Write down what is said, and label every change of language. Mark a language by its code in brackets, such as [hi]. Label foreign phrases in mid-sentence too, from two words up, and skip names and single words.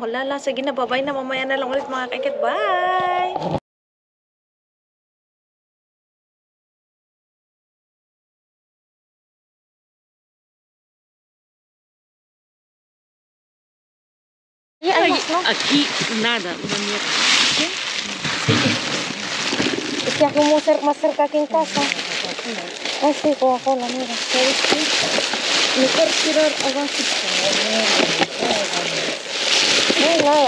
[tl] Hala, sige na, bye-bye na. Mamaya na lang ulit mga kaikit. Bye! Ay, no? [es] Aquí nada, no mierda. Es que aquí más cerca aquí en casa. Ay, sí, Coca-Cola, mira. ¿Sabes qué? Mejor tirar abajo. No hay nada.